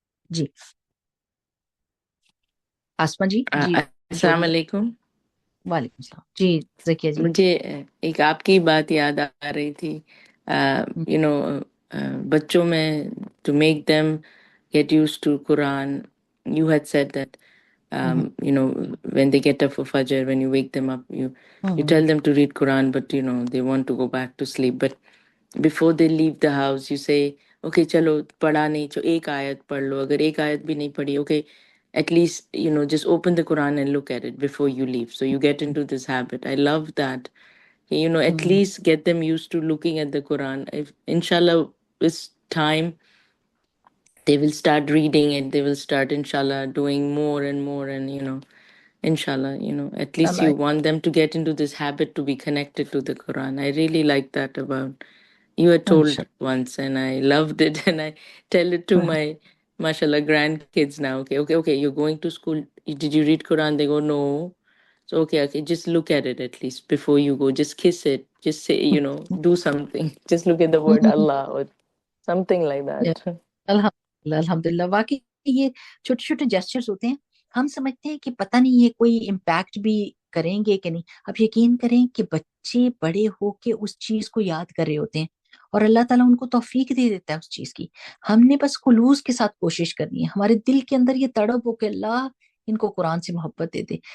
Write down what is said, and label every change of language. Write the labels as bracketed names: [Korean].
[Urdu] جی آسما جی. جی السلام بولیے. علیکم. وعلیکم السلام. جی ذکیہ جی. مجھے ایک آپ کی بات یاد آ رہی تھی. [English] you know [Urdu] بچوں میں [English] to make them get used to [Urdu] Quran. [English] You had said that you know when they get up for fajr, when you wake them up, you tell them to read Quran, but they want to go back to sleep. But before they leave the house, you say, okay, [Urdu] chalo پڑھا نہیں تو ایک آیت پڑھ لو. اگر ایک آیت بھی نہیں پڑھی, [English] okay, at least just open the Quran and look at it before you leave, so you get into this habit. I love that. At least get them used to looking at the Quran. If inshallah this time they will start reading it, they will start inshallah doing more and more, and inshallah, at least you want them to get into this habit to be connected to the Quran. I really like that about you had told once, and I loved it. And I tell it to my mashallah grandkids now. Okay, you're going to school, did you read Quran? They go, no. So okay, just look at it at least before you go. Just kiss it. Just say, do something. Just look at the word Allah or something like that. [Urdu] الحمدللہ الحمدللہ. واقعی یہ چھوٹے چھوٹے gestures ہوتے ہیں، ہم سمجھتے ہیں کہ پتہ نہیں یہ کوئی امپیکٹ بھی کریں گے کہ نہیں. اب یقین کریں کہ بچے بڑے ہو کے اس چیز کو یاد کر رہے ہوتے ہیں، اور اللہ تعالیٰ ان کو توفیق دے دیتا ہے اس چیز کی. ہم نے بس خلوص کے ساتھ کوشش کرنی ہے، ہمارے دل کے اندر یہ تڑپ ہو کہ اللہ ان کو قرآن سے محبت دے دے.